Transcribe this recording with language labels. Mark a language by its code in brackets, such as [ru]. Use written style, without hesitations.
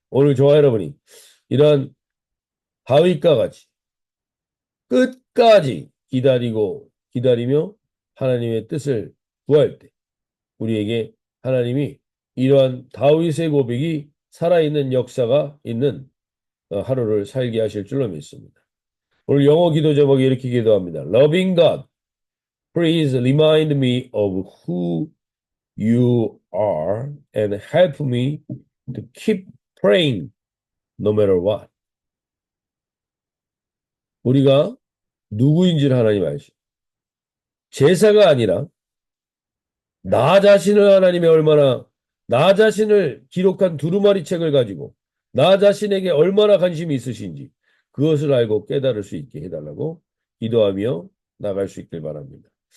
[ko] 오늘 저와 여러분이 이러한 다윗과 같이 끝까지 기다리고 기다리며 하나님의 뜻을 구할 때 우리에게 하나님이 이러한 다윗의 고백이 살아있는 역사가 있는 하루를 살게 하실 줄로 믿습니다. 오늘 영어 기도 제목이 이렇게 기도합니다. [en] Loving God, please remind me of who you are and help me to keep praying no matter what. [ko] 우리가 누구인지를 하나님 아시죠? 제사가 아니라 나 자신을 하나님의 얼마나 나 자신을 기록한 두루마리 책을 가지고 나 자신에게 얼마나 관심이 있으신지 그것을 알고 깨달을 수 있게 해달라고 기도하며 나갈 수 있길 바랍니다.